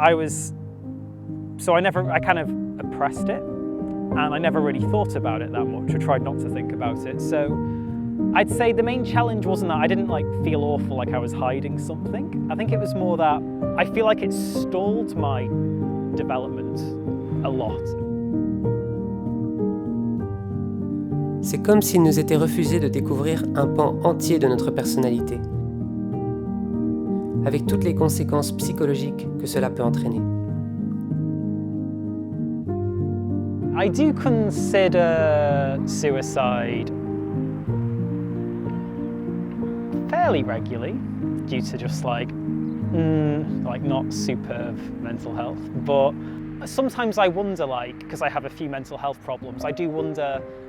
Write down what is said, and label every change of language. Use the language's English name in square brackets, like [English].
[English] So I kind of oppressed it, and I never really thought about it that much, or tried not to think about it. So I'd say the main challenge wasn't that I didn't feel awful like I was hiding something. I think it was more that I feel like it stalled my development a lot. [French] C'est comme s'il nous était refusé de découvrir un pan entier de notre personnalité, avec toutes les conséquences psychologiques que cela peut entraîner. [English] I do consider suicide fairly regularly due to just not superb mental health, but sometimes I wonder, because I have a few mental health problems, I do wonder